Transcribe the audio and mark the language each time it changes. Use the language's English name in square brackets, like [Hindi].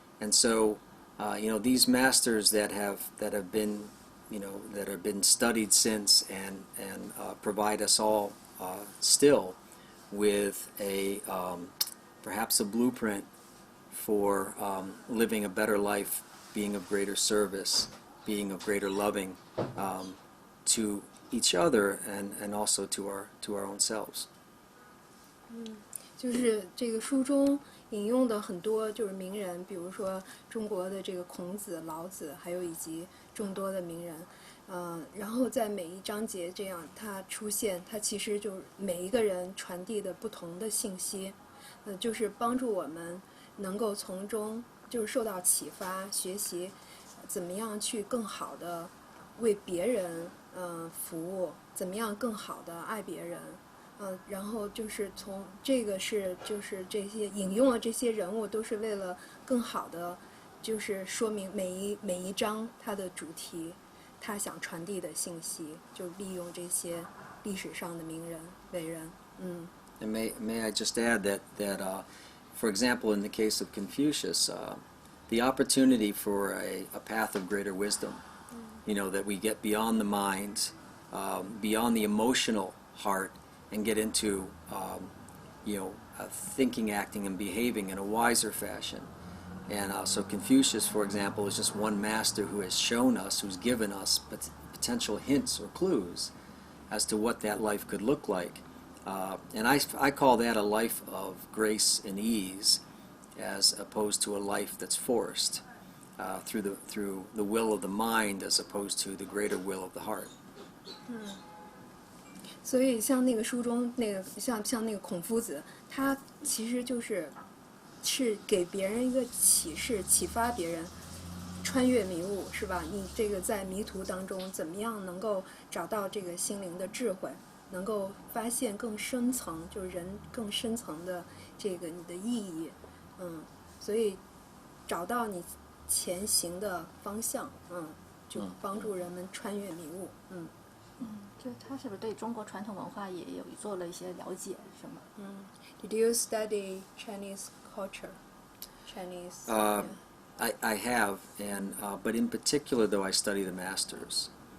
[English] And so, you know, these masters that have been, you know, that have been studied since and provide us all still with a perhaps a blueprint for living a better life, being of greater service, being of greater loving to each other and also to our own selves. [Chinese] 就是这个书中引用的很多就是名人，比如说中国的这个孔子、老子，还有以及众多的名人，然后在每一章节这样它出现，它其实就是每一个人传递的不同的信息，就是帮助我们能够从中就是受到启发，学习怎么样去更好的为别人服务，怎么样更好的爱别人。然后就是从这个就是这些引用了这些人物，都是为了更好的，就是说明每一章它的主题，他想传递的信息，就利用这些历史上的名人伟人。 [English] And may I just add that for example, in the case of Confucius, the opportunity for a path of greater wisdom, you know, that we get beyond the mind, beyond the emotional heart, and get into, you know, thinking, acting, and behaving in a wiser fashion. And so Confucius, for example, is just one master who has shown us, who's given us potential hints or clues as to what that life could look like. And I call that a life of grace and ease, as opposed to a life that's forced through the will of the mind, as opposed to the greater will of the heart. [Chinese] 所以像那个书中那个像那个孔夫子，他其实是给别人一个启示，启发别人，穿越迷雾，是吧？你这个在迷途当中，怎么样能够找到这个心灵的智慧，能够发现更深层，就是人更深层的这个你的意义，所以找到你前行的方向，就帮助人们穿越迷雾，就是他是不是对中国传统文化也有做了一些了解，是吗 [English] Did you study Chinese culture? Chinese. I have, and but in particular, though, I study the masters.